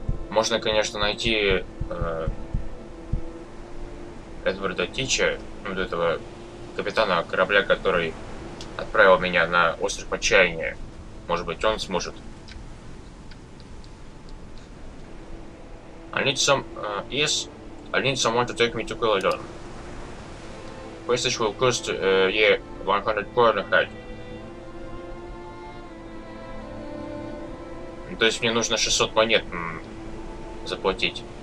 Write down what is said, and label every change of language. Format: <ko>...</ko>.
<ru>Можно, конечно, найти Эдварда Тича, вот этого капитана корабля, который отправил меня на остров Отчаяния. Может быть, он сможет.</ru> <en>I need someone to take me to Kаладон. Passage will cost 100 корн a head.</en> <ru>То есть мне нужно 600 монет заплатить.</ru>